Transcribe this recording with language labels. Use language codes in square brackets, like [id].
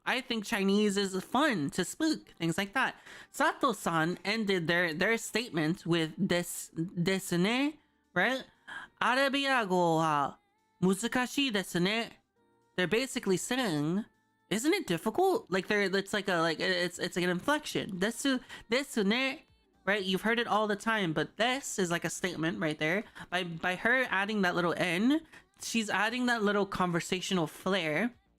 [en] I think Chinese is fun to speak. Things like that. Sato-san ended their statement with ですね, right? [ja] アラビア語は難しいですね. [en] They're basically saying, isn't it difficult? Like it's like an inflection. ですね, right? You've heard it all the time, but this is like a statement right there. By her adding that little N, she's adding that little conversational flair.